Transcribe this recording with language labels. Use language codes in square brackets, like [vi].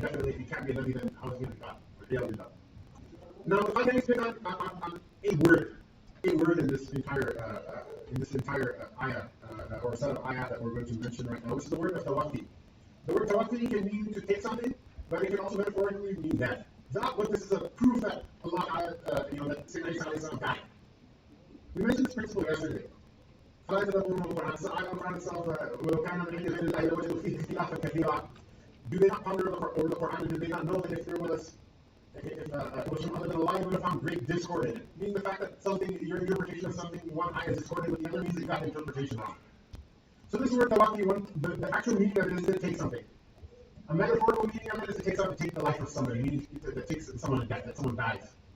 [en] Definitely, if he can't be a Nabi, then how is he going to be God? Reality God. Now, if I can speak on a word in this entire ayah, or set of ayah that we're going to mention right now, which is the word of tawakki. The word tawakki can mean to take something, but it can also metaphorically mean death. That what this is a proof that Allah, that Sayyidina Isa alayhi salam died. We mentioned this principle yesterday. [ar] فلا تدبرون القرآن. This ayah of the Quran itself, وَلَوْ كَانَ مِنْ عِنْدِ غَيْرِ اللَّهِ لَوَجَدُوا فِيهِ اخْتِلَافًا كَثِيرًا. [en] Do they not ponder over the Quran, and do they not know that if it was from other than Allah, you would have found great discord in it? Meaning the fact that your interpretation of something, one ayah is discordant with the other, means that you got the interpretation wrong. So this word tawakki, the actual meaning of it is to take something. A metaphorical meaning of it is to take the life of somebody, meaning that takes someone to death, that someone dies.